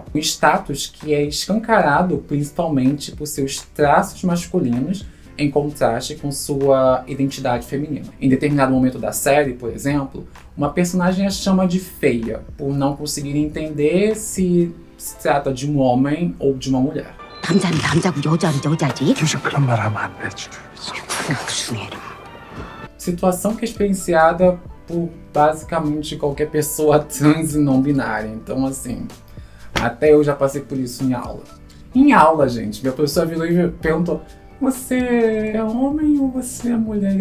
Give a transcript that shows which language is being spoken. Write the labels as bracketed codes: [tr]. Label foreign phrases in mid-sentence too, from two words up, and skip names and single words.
[pt] Um status que é escancarado principalmente por seus traços masculinos em contraste com sua identidade feminina. Em determinado momento da série, por exemplo, uma personagem a chama de feia, por não conseguir entender se trata de um homem ou de uma mulher. [ko] 남자는 남자고 여자는 여자지. 유저 그런 말 하면 안 되지. [pt] Situação que é experienciada por basicamente qualquer pessoa trans e não binária. Então, assim, até eu já passei por isso em aula. Em aula, gente, minha professora virou e perguntou: você é homem ou você é mulher?